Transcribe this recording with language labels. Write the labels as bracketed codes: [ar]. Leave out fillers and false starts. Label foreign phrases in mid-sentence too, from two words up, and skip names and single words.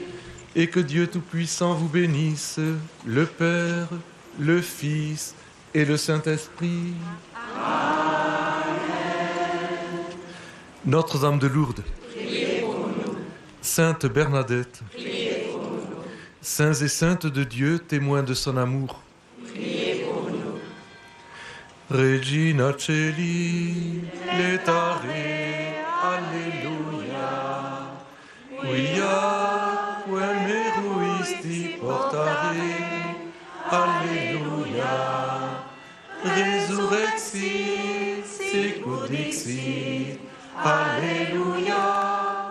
[fr] Et que Dieu Tout-Puissant vous bénisse, le Père, le Fils et le Saint-Esprit. Amen. Notre-Dame de Lourdes, Priez pour nous. Sainte Bernadette, Priez pour nous. saints et saintes de Dieu, témoins de son amour. Priez pour nous. [la] Regina Celi, letare, Alleluia. Quia quem meruisti portare, Alleluia. Resurrexit, sicut dixit, Alleluia.